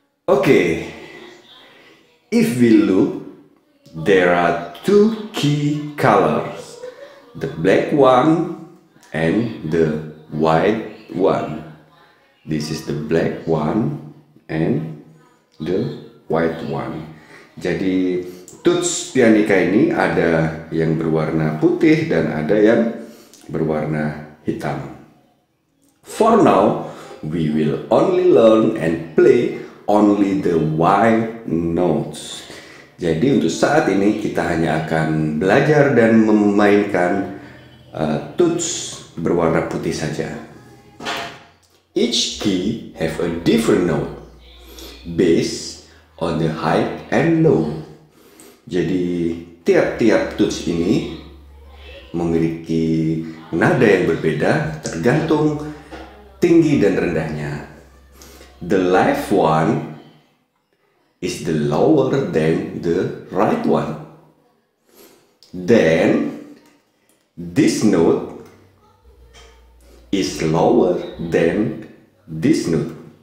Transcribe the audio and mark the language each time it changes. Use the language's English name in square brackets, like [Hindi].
[English] Okay, if we look, there are two key colors, the black one and the white one. This is the black one and the white one. [Indonesian] Jadi tuts pianica ini ada yang berwarna putih dan ada yang berwarna hitam. [English] For now, we will only learn and play only the white notes. [Indonesian] Jadi untuk saat ini kita hanya akan belajar dan memainkan tuts berwarna putih saja. [English] Each key have a different note based on the high and low. [Indonesian] Jadi tiap-tiap tuts ini memiliki nada yang berbeda tergantung tinggi dan rendahnya. [English] The left one is the lower than the right one. Then this note is lower than this note.